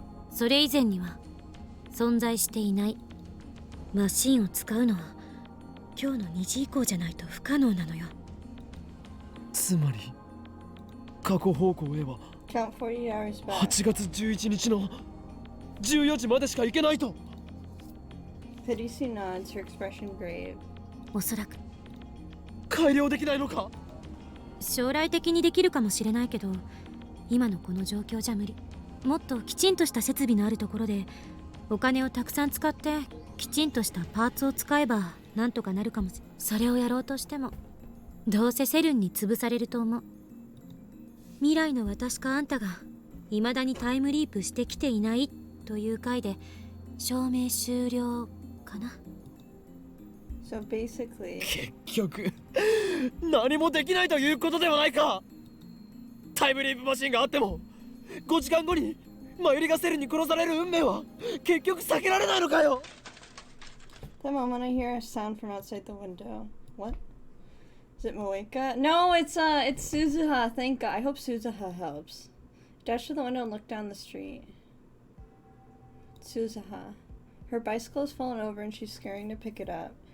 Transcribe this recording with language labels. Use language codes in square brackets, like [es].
[ja] それ以前には存在していない。マシンを使うのは今日の2時以降じゃないと不可能なのよ。つまり過去方向へは [en] Count 40 hours back. [ja] 8月11日の14時までしか行けないと。 [en] Pidisi nods, her expression grave. [ja] おそらく改良できないのか。将来的にできるかもしれないけど今のこの状況じゃ無理。もっときちんとした設備のあるところでお金をたくさん使ってきちんとしたパーツを使えばなんとかなるかもしれない。それをやろうとしてもどうせセルンに潰されると思う。未来の私かあんたが未だにタイムリープしてきていないという回で証明終了かな。 [en] So basically, [ja] 結局何もできないということではないか。タイムリープマシンがあっても5時間後に真由里がセルに殺される運命は結局避けられないのかよ。 [en] the moment I hear a sound from outside the window. What? Is it Moeka? No, it's Suzuha. Thank God. I hope Suzuha helps. Dash to the window and look down the street. Suzuha. Her bicycle has fallen over and she's scurrying to pick it up.